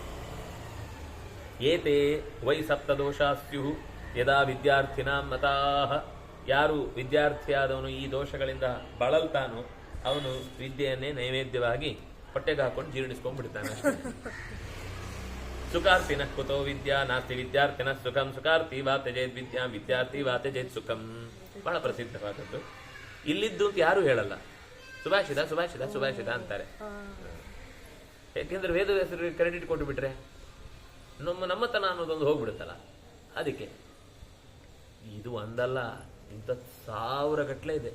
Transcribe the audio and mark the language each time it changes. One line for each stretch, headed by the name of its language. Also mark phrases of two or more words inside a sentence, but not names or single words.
Sanskrit: ಏತೆ ವೈ ಸಪ್ತದೋಷಾಸ್ಯು ಯದಾ ವಿದ್ಯಾರ್ಥಿನಾಂ ಮತಾಹ.
Kannada: ಯಾರು ವಿದ್ಯಾರ್ಥಿಯಾದವನು ಈ ದೋಷಗಳಿಂದ ಬಳಲ್ತಾನೋ ಅವನು ವಿದ್ಯೆಯನ್ನೇ ನೈವೇದ್ಯವಾಗಿ ಹೊಟ್ಟೆಗೆ ಹಾಕೊಂಡು ಜೀರ್ಣಿಸ್ಕೊಂಡ್ಬಿಡ್ತಾನೆ ಅಷ್ಟೇ.
Sanskrit: ಸುಖಾರ್ಥಿನ ಕುತೋ ವಿದ್ಯಾ ನಾಸ್ತಿ ವಿದ್ಯಾರ್ಥಿನ ಸುಖಂ ಸುಖಾರ್ಥಿ ವಾ ತ್ಯಜೇತ್ ವಿದ್ಯಾ ವಿದ್ಯಾರ್ಥಿ ವಾ ತ್ಯಜೇತ್ ಸುಖಂ.
Kannada: ಬಹಳ ಪ್ರಸಿದ್ಧವಾದದ್ದು. ಇಲ್ಲಿದ್ದು ಅಂತ ಯಾರು ಹೇಳಲ್ಲ, ಸುಭಾಷಿತ ಸುಭಾಷಿತ ಸುಭಾಷಿತ ಅಂತಾರೆ. ಯಾಕೆಂದ್ರೆ ವೇದವ್ಯಾಸರು ಕ್ರೆಡಿಟ್ ಕೊಟ್ಟು ಬಿಟ್ರೆ ನಮ್ಮತನ ಅನ್ನೋದೊಂದು ಹೋಗ್ಬಿಡುತ್ತಲ್ಲ, ಅದಕ್ಕೆ. ಇದು ಒಂದಲ್ಲ, ಇಂಥ 1000 ಗಟ್ಟಲೆ ಇದೆ.